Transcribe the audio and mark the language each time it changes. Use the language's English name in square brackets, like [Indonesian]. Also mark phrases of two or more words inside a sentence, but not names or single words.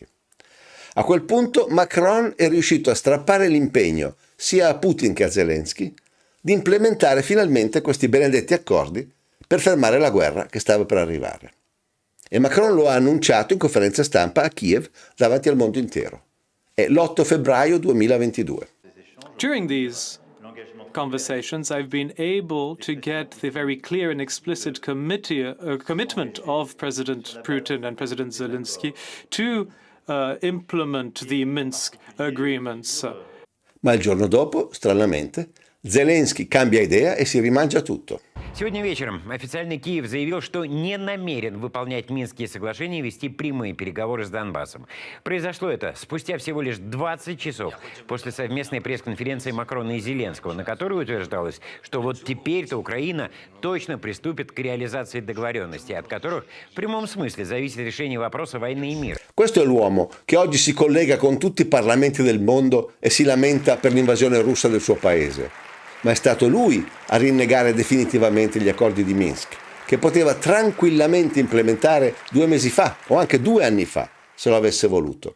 [Italian] A quel punto Macron è riuscito a strappare l'impegno sia a Putin che a Zelensky di implementare finalmente questi benedetti accordi per fermare la guerra che stava per arrivare. E Macron lo ha annunciato in conferenza stampa a Kiev davanti al mondo intero. È l'8 febbraio 2022. [English] During these conversations, I've been able to get the very clear and explicit commitment of President Putin and President Zelensky to implement the Minsk agreements. [Italian] Ma il giorno dopo, stranamente, Zelensky cambia idea e si rimangia tutto. [Russian] Сегодня вечером официальный Киев заявил, что не намерен выполнять Минские соглашения и вести прямые переговоры с Донбассом. Произошло это спустя всего лишь 20 часов после совместной пресс-конференции Макрона и Зеленского, на которой утверждалось, что вот теперь-то Украина точно pриступит к реализации договоренностей, от которых в прямом смысле зависит решение вопроса войны и мира. [Italian] Questo è l'uomo che oggi si collega con tutti i parlamenti del mondo e si lamenta per l'invasione russa del suo paese. Ma è stato lui a rinnegare definitivamente gli accordi di Minsk, che poteva tranquillamente implementare 2 mesi fa o anche 2 anni fa, se lo avesse voluto.